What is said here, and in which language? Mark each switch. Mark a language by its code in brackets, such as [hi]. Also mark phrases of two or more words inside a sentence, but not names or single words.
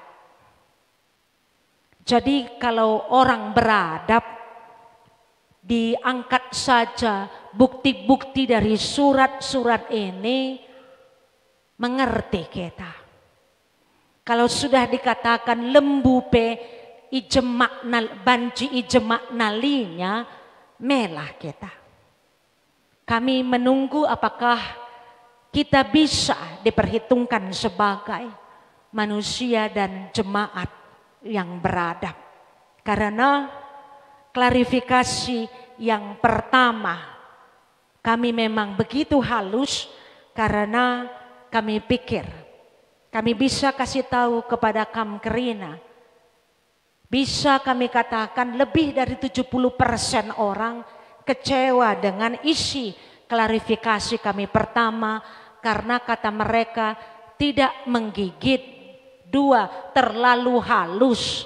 [id] Jadi kalau orang beradab diangkat saja bukti-bukti dari surat-surat ini, mengerti kita. Kalau sudah dikatakan [btx] lembu pe ijemak banci ijemak nalinya, melah kita. [id] Kami menunggu apakah kita bisa diperhitungkan sebagai manusia dan jemaat yang beradab. Karena klarifikasi yang pertama kami memang begitu halus, karena kami pikir kami bisa kasih tahu kepada Kamkerina, bisa kami katakan lebih dari 70% orang kecewa dengan isi klarifikasi kami pertama, karena kata mereka tidak menggigit, dua terlalu halus.